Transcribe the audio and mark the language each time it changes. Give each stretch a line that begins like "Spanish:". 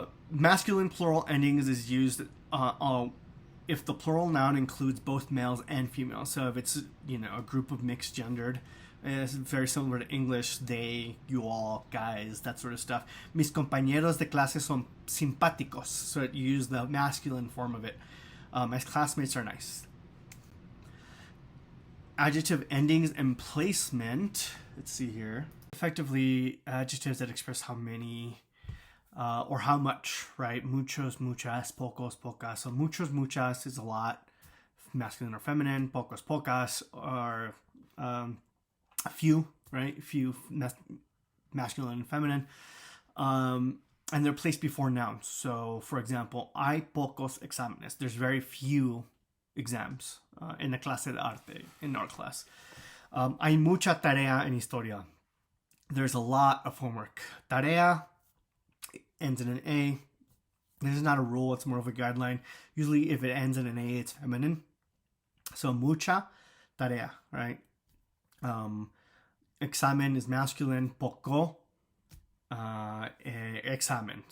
English: Masculine plural endings is used if the plural noun includes both males and females. So if it's a group of mixed gendered, it's very similar to English. They, you all, guys, that sort of stuff.
Spanish: Mis compañeros de clase son simpáticos.
English: So you use the masculine form of it. My classmates are nice. Adjective endings and placement. Let's see here. Effectively, adjectives that express how many or how much, right?
Spanish: Muchos, muchas, pocos, pocas.
English: So muchos, muchas is a lot, masculine or feminine.
Spanish: Pocos, pocas
English: are a few, right? A few, masculine and feminine. and they're placed before nouns. So, for example,
Spanish: hay pocos exámenes.
English: There's very few exams in the
Spanish: clase de arte,
English: in our class.
Spanish: Hay mucha tarea en historia.
English: There's a lot of homework. Tarea ends in an A. This is not a rule, it's more of a guideline. Usually if it ends in an A, it's feminine. So
Spanish: mucha tarea,
English: right? Examen is masculine, poco, examen.